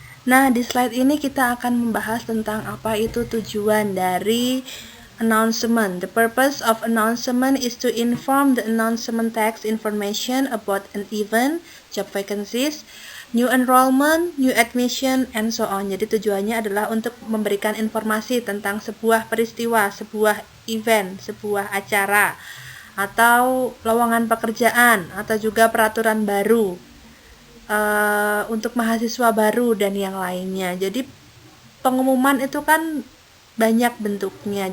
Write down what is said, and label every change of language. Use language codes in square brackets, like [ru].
[id] Nah, di slide ini kita akan membahas tentang apa itu tujuan dari announcement. [en] The purpose of announcement is to inform the announcement text information about an event, job vacancies, new enrollment, new admission, and so on. [id] Jadi tujuannya adalah untuk memberikan informasi tentang sebuah peristiwa, sebuah event, sebuah acara, atau lowongan pekerjaan, atau juga peraturan baru untuk mahasiswa baru dan yang lainnya. Jadi pengumuman itu kan banyak bentuknya.